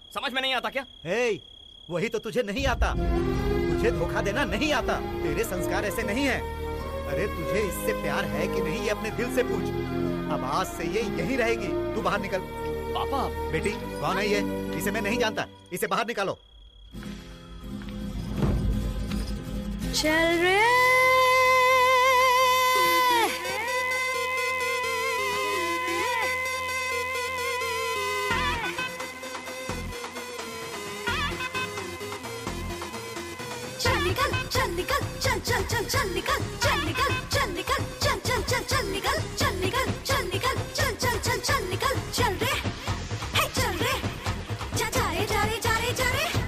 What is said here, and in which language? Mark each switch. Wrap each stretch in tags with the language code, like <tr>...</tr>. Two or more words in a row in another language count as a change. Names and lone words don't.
<hi>समझ में नहीं आता क्या? हे, वही तो तुझे नहीं आता। तुझे धोखा देना नहीं आता। तेरे संस्कार ऐसे नहीं है। अरे तुझे इससे प्यार है कि नहीं, ये अपने दिल से पूछ। अब आज से ये यहीं रहेगी। तू बाहर निकल। पापा। बेटी कौन है ये? इसे मैं नहीं जानता। इसे बाहर निकालो। चल रे चल निकल, चल निकल, चल चल चल चल निकल, चल निकल, चल निकल, चल चल चल चल निकल, चल निकल, चल निकल, चल चल चल चल निकल, चल रे, हे चल रे, जा रे जा रे जा रे जा रे।</hi>